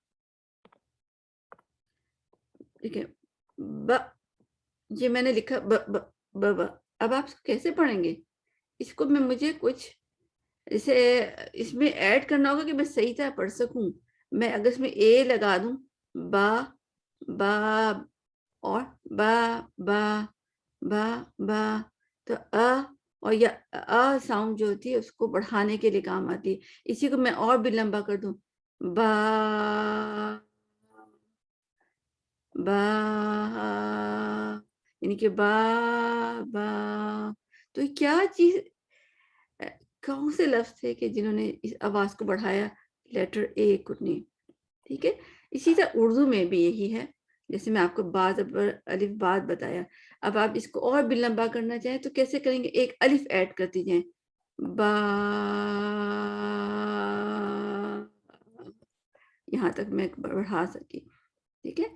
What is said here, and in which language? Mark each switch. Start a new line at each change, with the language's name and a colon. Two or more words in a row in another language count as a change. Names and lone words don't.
Urdu: ٹھیک ہے، یہ میں نے لکھا اب آپ کیسے پڑھیں گے اس کو، مجھے کچھ اسے اس میں ایڈ کرنا ہوگا کہ میں صحیح طرح پڑھ سکوں. میں اگر اس میں اے لگا دوں، با با اور با با با با، تو اور یا ساؤنڈ جو ہوتی ہے اس کو بڑھانے کے لیے کام آتی ہے. اسی کو میں اور بھی لمبا کر دوں، با با، یعنی کہ با با. تو کیا چیز، کون سے لفظ تھے کہ جنہوں نے اس آواز کو بڑھایا، لیٹر اے کو نہیں، ٹھیک ہے. اسی طرح اردو میں بھی یہی ہے، جیسے میں آپ کو بعض الف بات بتایا. اب آپ اس کو اور بھی لمبا کرنا چاہیں تو کیسے کریں گے، ایک الف ایڈ کرتی جائیں، با، یہاں تک میں بڑھا سکی، ٹھیک ہے.